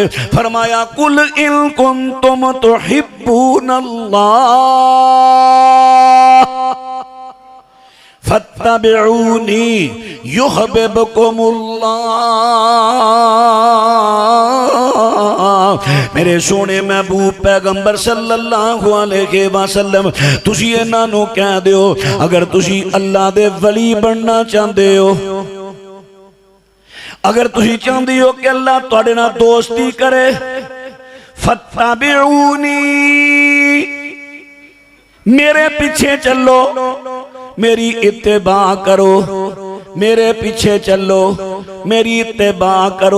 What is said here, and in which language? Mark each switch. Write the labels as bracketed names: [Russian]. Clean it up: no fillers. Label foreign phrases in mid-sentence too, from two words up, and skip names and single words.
[Arabic] फरमाया قل إن كنتم تحبون الله فاتبعوني يحببكم الله. [Punjabi] ਮੇਰੇ ਸੋਹਣੇ ਮਹਿਬੂਬ ਪੈਗ਼ੰਬਰ [Arabic] صلى الله عليه وسلم, [Punjabi] ਤੁਸੀ ਇਨ੍ਹਾਂ ਨੂੰ ਕਹਿ ਦਿਓ, ਅਗਰ ਤੁਸੀ ਅੱਲਾਹ ਦੇ ਵਲੀ ਬਣਨਾ [Urdu] چاہتے ہو, [Punjabi] ਅਗਰ ਤੁਸੀ [Urdu] چاہتے ہو [Punjabi] ਕਿ ਅੱਲਾਹ ਤੁਹਾਡੇ ਨਾਲ ਦੋਸਤੀ ਕਰੇ, ਫ਼ੱਤਬਿਊਨੀ, ਮੇਰੇ ਪੀਛੇ ਚਲੋ, ਮੇਰੀ ਇੱਤਬਾ ਕਰੋ, ਮੇਰੇ ਪੀਛੇ ਚਲੋ, ਮੇਰੀ ਇੱਤਬਾ ਕਰੋ।